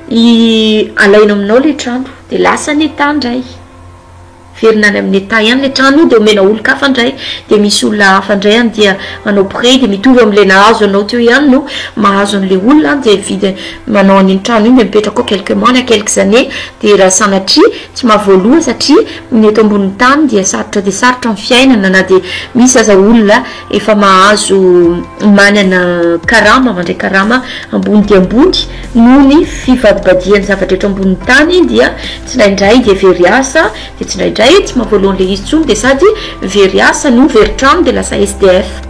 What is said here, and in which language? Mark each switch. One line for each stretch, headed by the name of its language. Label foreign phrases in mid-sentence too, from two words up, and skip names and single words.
Malagasy: alaina aminao le trano de lasa ny état ndray verina any amin'ny état ihany le trano de omena olo-kafa ndray de misy olona hafa ndray any dia manao pré de mitovy am'le nahazo anao teo ihany no mahazo an'le olona de vidy manao an'iny trano iny de mipetraka ao
French: quelques mois
Malagasy: na
French: quelques années
Malagasy: de raha sanatria tsy mahavoaloha satria ny eto ambonin'ny tany dia sarotra de sarotra amin'ny fiainana na de misy aza olona efa mahazo manana karama mandray karama ambony de ambony noho ny fivadibadian'ny zavatra eto ambonin'ny tany dia tsinaindray de very asa de tsinaindray tsy mahavoalohan'le izy tsony de sady very asa no very trano de lasa SDF